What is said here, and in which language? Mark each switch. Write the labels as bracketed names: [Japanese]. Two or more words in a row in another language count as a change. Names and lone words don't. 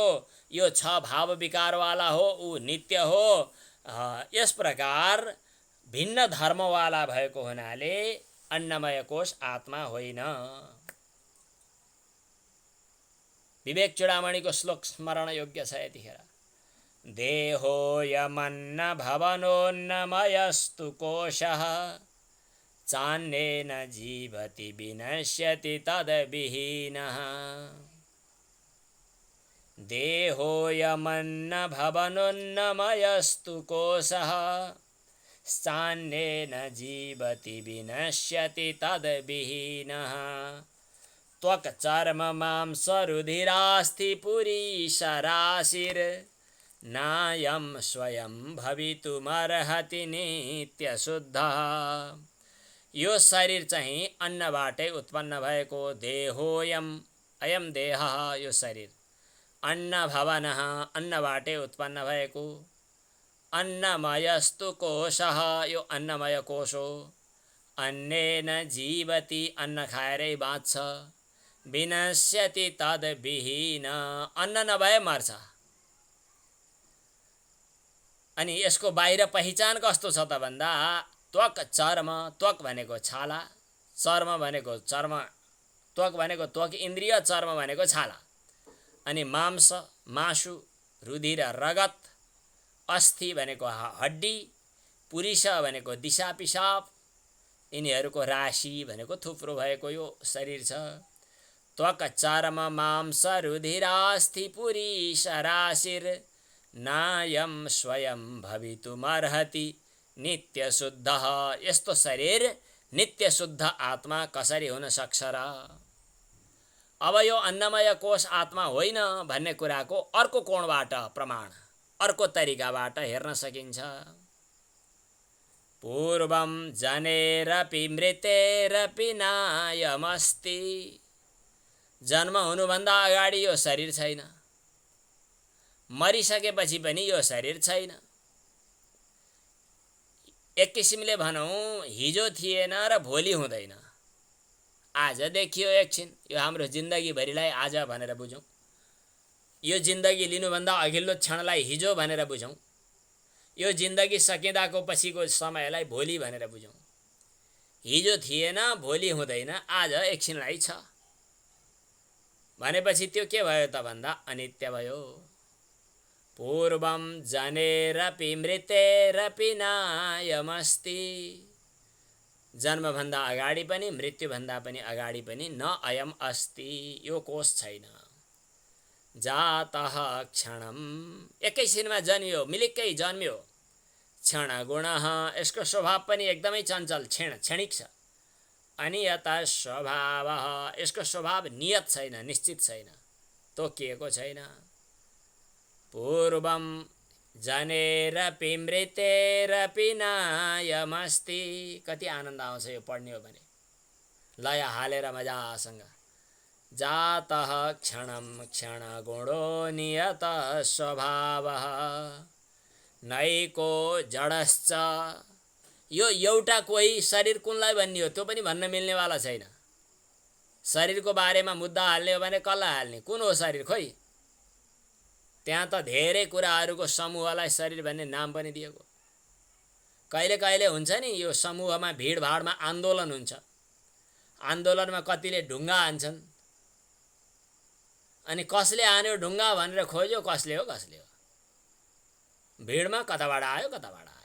[Nepali] यो 6 भाव विकारवाला हो, ऊ नित्य हो। यस प्रकार भिन्न धर्मवाला भएको हुनाले अन्नमय कोष आत्मा होइन। विवेक चूडामणिको श्लोक स्मरण योग्य छ यतिखेर। [Sanskrit] देहोऽयमन्न भवनोन्नमयस्तु कोशः, चान्येन जीवति विनश्यति तद्विहीनः। देहोऽयमन्न भवनोन्नमयस्तु कोशः, चान्येन जीवति विनश्यति तद्विहीनः। त्वक् चर्म मांसरुधिरास्ति पुरीशराशिर्, नायं स्वयं भवितुमर्हति नित्यशुद्धः। [Nepali] यो शरीर चाहिँ अन्नबाटै उत्पन्न भएको देहोयम, [Sanskrit] अयम देहः, [Nepali] यो शरीर। [Sanskrit] अन्न भवनः, [Nepali] अन्नबाटै उत्पन्न भएको। [Sanskrit] अन्नमयस्तु कोशः, [Nepali] यो अन्नमय कोश हो। [Sanskrit] अन्नेन जीवति, [Nepali] अन्न खाएरै बाँच्छ। [Sanskrit] विनश्यति तद्विहीन, [Nepali] अन्न नभए मर्छ। अनि यसको बाहिर पहिचान कस्तो छ त भन्दा [Sanskrit] त्वक चर्म, [Nepali] त्वक भनेको छाला, चर्म भनेको चर्म, त्वक भनेको त्वक इन्द्रिय, चर्म भनेको छाला, अनि मांस मासु, रुधिर रगत, अस्थि भनेको हड्डी, पुरीष भनेको दिशा पिसाब, यिनीहरूको राशि भनेको थुप्रो भएको यो शरीर छ। [Sanskrit] त्वक चर्म मांस रुधिरास्थि पुरीष राशिर नायम स्वयं भवितुमर्हति नित्य शुद्ध। [Nepali] यस्तो शरीर नित्य शुद्ध आत्मा कसरी हुन सक्छ र? अब यो अन्नमय कोष आत्मा होइन भन्ने कुराको अर्को कोणबाट प्रमाण, अर्को तरिकाबाट हेर्न सकिन्छ। [Sanskrit] पूर्वं जनेरपि मृतेरपि नायमस्ति। [Nepali] जन्म हुनुभन्दा अगाडि यो शरीर छैन, मरिसकेपछि पनि यो शरीर छैन। एक किसिमले भनौँ हिजो थिएन र भोलि हुँदैन। आज देखियो एकछिन, यो हाम्रो जिन्दगीभरिलाई आज भनेर बुझौँ। यो जिन्दगी लिनुभन्दा अघिल्लो क्षणलाई हिजो भनेर बुझौँ। यो जिन्दगी सकिँदाको पछिको समयलाई भोलि भनेर बुझौँ। हिजो थिएन, भोलि हुँदैन, आज एकछिनलाई छ भनेपछि त्यो के भयो त भन्दा अनित्य भयो। [Sanskrit] पूर्वं जनेरपि मृतेरपि नायमस्ति। [Nepali] जन्मभन्दा अगाडि पनि मृत्युभन्दा पनि अगाडि पनि [Sanskrit] न अयम अस्ति, [Nepali] यो कोष छैन। [Sanskrit] जातः क्षणम, [Nepali] एकैछिनमा जन्मियो, मिलिक्कै जन्मियो। [Sanskrit] क्षण गुणः, [Nepali] यसको स्वभाव पनि एकदमै चञ्चल, क्षणिक छ। [Sanskrit] अनियत स्वभावः, [Nepali] यसको स्वभाव नियत छैन, निश्चित छैन, तोकिएको छैन। [Sanskrit] पूर्वं जनेरपि मृतेरपि नायमस्ति। [Nepali] कति आनन्द आउँछ यो पढ्ने हो भने, लय हालेर मजासँग। [Sanskrit] जातः क्षणं क्षण गुणो नियत स्वभावः नैको जडश्च। [Nepali] यो एउटा कोही शरीर कुनलाई भन्ने हो त्यो पनि भन्न मिल्नेवाला छैन। शरीरको बारेमा मुद्दा हाल्ने हो भने कसलाई हाल्ने, कुन हो शरीर खोइ? त्यहाँ त धेरै कुराहरूको समूहलाई शरीर भन्ने नाम पनि दिएको। कहिले कहिले हुन्छ नि यो समूहमा भिडभाडमा आन्दोलन हुन्छ, आन्दोलनमा कतिले ढुङ्गा हान्छन्, अनि कसले हान्यो ढुङ्गा भनेर खोज्यो, कसले हो भिडमा कताबाट आयो कताबाट आयो।